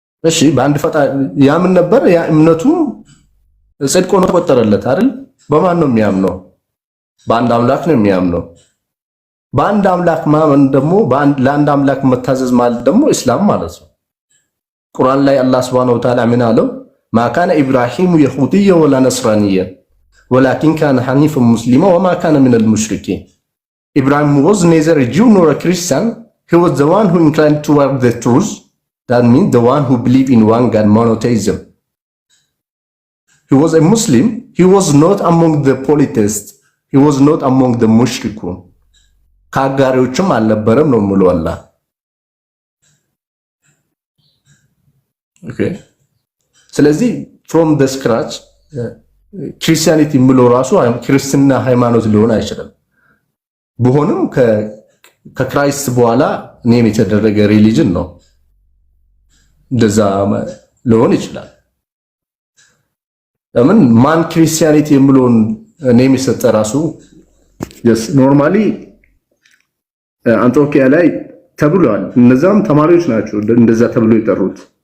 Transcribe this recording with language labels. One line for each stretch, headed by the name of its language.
Amharic: እሺ በአንድ ፈጣሪ ያምን ነበር። ያ እምነቱ ጽድቅ ሆኖ ተቆጠረለት አይደል? በማን ነው የሚያምነው? በአንድ አምላክ ነው የሚያምነው። በአንድ አምላክ ማመን ደግሞ ለአንድ አምላክ መታዘዝ ማለት ደግሞ እስላም ማለት ነው። ቁርአን ላይ አላህ
Arabic: Subhanahu Wa Ta'ala
Amharic: ምን አለው?
Arabic: ما كان إبراهيم يهوديا ولا نصرانيا ولكن كان حنيفا مسلما وما كان من المشركين.
English: Ibrahim was neither a Jew nor a Christian. He was the one who inclined toward the truth. That means the one who believed in one God, monotheism. He was a Muslim. He was not among the polytheists. He was not among the mushrikun.
Amharic: ከአጋሪዎችም አልነበረም ነው ሙሉ አላህ። ኦኬ ስለዚህ
English: from the scratch
Amharic: ክርስቲያኒቲ ምሎ ራሱ ክርስትና ሃይማኖት ሊሆን አይችልም በሆነም ከክራይስት በኋላ ኔም የተደረገ ሪሊጅን ነው እንደዛ ሊሆን ይችላል ለምን ማን ክርስቲያኒቲ ምሎን ኔም የሰጠ ራሱ ኖርማሊ አንጾኪያ ላይ ተብሏል እነዛም ተማሪዎች ናቸው እንደዛ ተብሎ ይጠሩት